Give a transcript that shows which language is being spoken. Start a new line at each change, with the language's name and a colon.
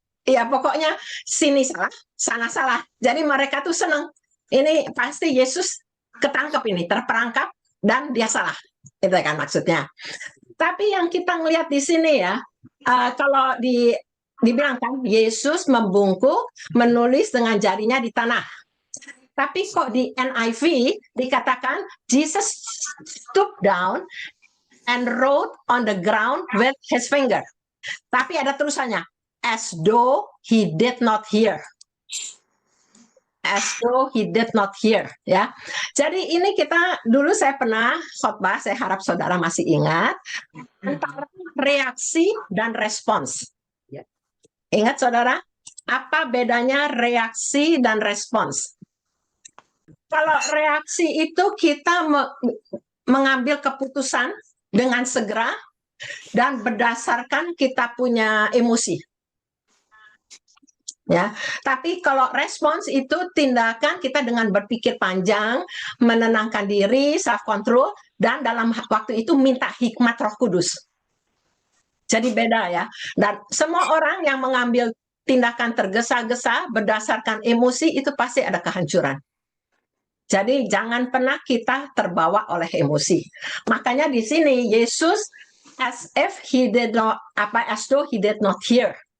Indonesian: Ya pokoknya sini salah, sana salah. Jadi mereka tuh seneng. Ini pasti Yesus ketangkep ini, terperangkap dan dia salah. Itu kan maksudnya. Tapi yang kita ngelihat di sini ya, kalau dibilang kan Yesus membungkuk, menulis dengan jarinya di tanah. Tapi kok di NIV dikatakan
English: Jesus stooped down and wrote on the ground with his finger.
Indonesian: Tapi ada tulisannya,
English: as though he did not hear. As though he did not hear, ya.
Indonesian: Jadi ini kita dulu saya pernah khotbah, saya harap saudara masih ingat, antara reaksi dan respons. Ingat saudara, apa bedanya reaksi dan respons? Kalau reaksi itu kita mengambil keputusan dengan segera dan berdasarkan kita punya emosi. Ya, tapi kalau respons itu tindakan kita dengan berpikir panjang, menenangkan diri, self control, dan dalam waktu itu minta hikmat Roh Kudus. Jadi beda ya. Dan semua orang yang mengambil tindakan tergesa-gesa berdasarkan emosi itu pasti ada kehancuran. Jadi jangan pernah kita terbawa oleh emosi. Makanya di sini Yesus
English: as though he did not hear.